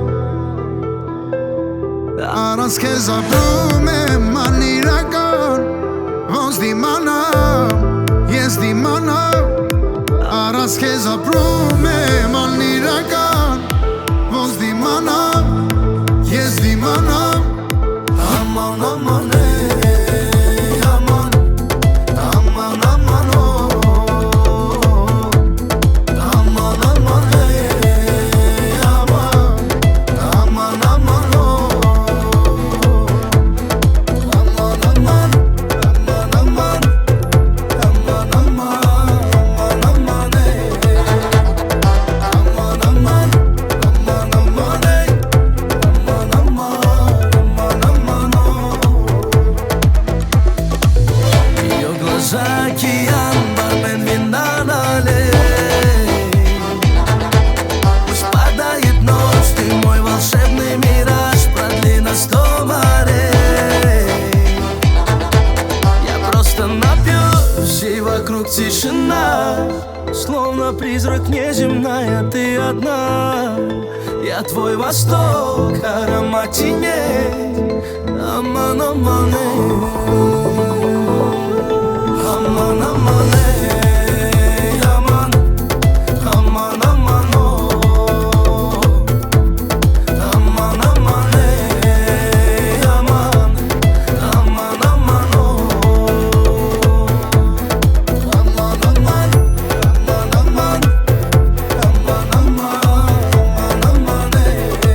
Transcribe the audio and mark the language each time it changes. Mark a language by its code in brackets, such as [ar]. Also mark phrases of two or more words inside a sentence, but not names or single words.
[hy] Առանց քեզ ապրում եմ անիրական Ոնց դիմանամ, ես դիմանամ Առանց քեզ ապրում եմ անիրական Ոնց դիմանամ, ես դիմանամ Aman aman ey aman Aman aman oh Aman aman ey aman Aman aman oh Aman aman Aman aman Aman aman Aman ey Aman aman Aman aman ey Aman aman [ru] Океан, бармен вина налей Пусть падает ночь, ты мой волшебный мираж Продли на 100 морей Я просто напьюсь, и вокруг тишина Словно призрак неземная, ты одна Я твой восток, аромат теней Аман, аман, Aman aman ey aman Aman aman oh Aman aman ey aman Aman aman oh Aman aman Aman aman Aman aman Aman ey